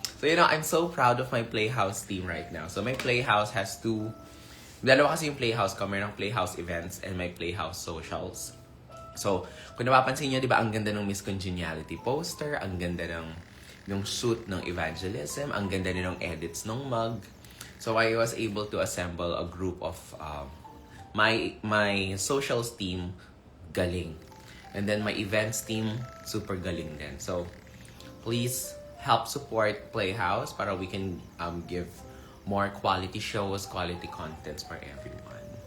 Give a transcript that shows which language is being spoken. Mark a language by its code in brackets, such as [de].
[en] So, I'm so proud of my Playhouse team right now. So, my Playhouse has [tl] dalawa kasi yung Playhouse ko. [en] Mayroong Playhouse events and my Playhouse socials. [tl] So, kung napapansin nyo, di ba, ang ganda ng Miss Congeniality poster, ang ganda ng shoot ng evangelism, ang ganda din ng edits ng mug. [en] So, I was able to assemble a group of my socials team, galing. And then my events team, [tl] super galing din. [en] So, please help support Playhouse para we can give more quality shows, quality contents for everyone.